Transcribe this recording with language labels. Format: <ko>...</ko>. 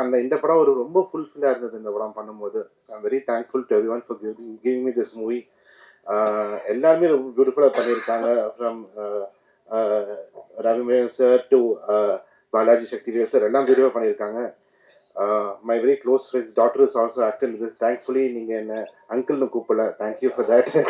<ta>அந்த இந்த படம் ஒரு ரொம்ப ஃபுல்ஃபில்லாக இருந்தது இந்த படம் பண்ணும்போது.</ta> <en>I am very thankful to everyone for giving me this movie.</en> <ta>எல்லாருமே ரொம்ப பியூட்டிஃபுல்லாக பண்ணியிருக்காங்க. From ரவிமேம் sir to Balaji Sakthivel sir, எல்லாம் பியூட்டிஃபுல்லாக பண்ணியிருக்காங்க.</ta> <en>My very close friend's daughter is also acted in this.</en> <ta>Thankfully நீங்கள் என்ன அங்கிள்னு கூப்பிடல.</ta> <en>Thank you for that.</en>